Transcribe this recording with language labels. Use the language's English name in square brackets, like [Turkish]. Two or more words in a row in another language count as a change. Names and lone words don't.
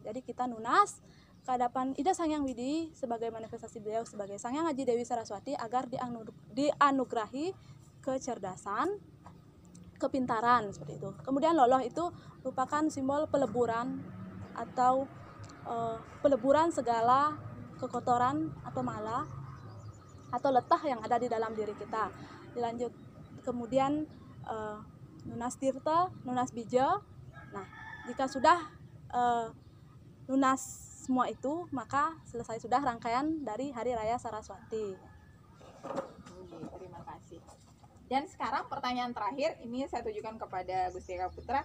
[Indonesian] Jadi kita nunas ke hadapan Ida Sang Hyang Widi sebagai manifestasi beliau sebagai Sang Hyang Haji Dewi Saraswati agar dianugerahi kecerdasan, kepintaran, seperti itu. Kemudian loloh itu merupakan simbol peleburan atau peleburan segala kekotoran atau mala atau letah yang ada di dalam diri kita. Dilanjut kemudian nunas tirta, nunas bija. Nah, jika sudah lunas semua itu, maka selesai sudah rangkaian dari Hari Raya Saraswati. Terima kasih. Dan sekarang pertanyaan terakhir, ini saya tujukan kepada Gusti Eka Putra.